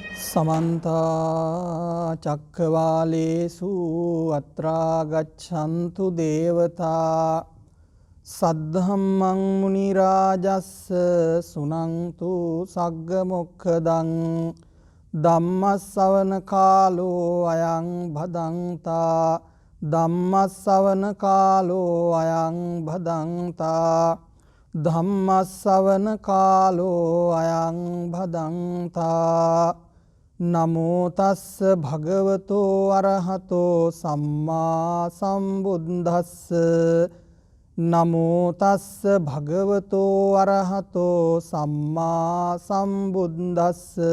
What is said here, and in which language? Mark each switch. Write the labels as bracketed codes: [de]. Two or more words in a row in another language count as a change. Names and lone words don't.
[pi] समन्ता चक्रवालेषु अत्रा गच्छन्तु देवता सद्धम्मं मुनिराजस्स सुनन्तु सग्गमुखदं ධම්මස්සවන කාලෝ අයං භදංතා ධම්මස්සවන කාලෝ අයං භදංතා ධම්මස්සවන කාලෝ අයං භදංතා නමෝ තස්ස භගවතෝ අරහතෝ සම්මා සම්බුද්දස්ස නමෝ තස්ස භගවතෝ අරහතෝ සම්මා සම්බුද්දස්ස